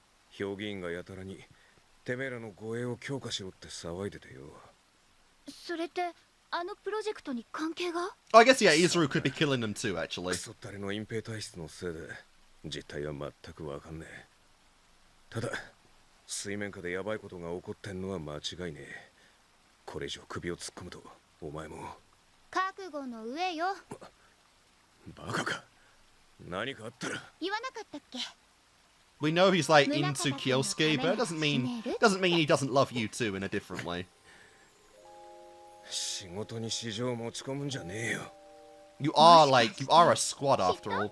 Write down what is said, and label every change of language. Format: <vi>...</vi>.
<ja>評議員がやたらにてめえらの護衛を強化しろって騒いでてよ。それってあのプロジェクトに関係が？</ja> <en>I guess yeah, Izuru could be killing them too, actually.</en> <ja>クソったれの隠蔽体質のせいで実態は全くわかんねえ。ただ水面下でヤバいことが起こってんのは間違いねえ。これ以上首を突っ込むとお前も。覚悟の上よ。バカか。何かあったら。言わなかったっけ？</ja> <en>We know he's like into Kyosuke, but it doesn't mean he doesn't love you too in a different way.</en> <ja>仕事に市場持ち込むんじゃねえよ。</ja> <en>You are a squad after all.</en>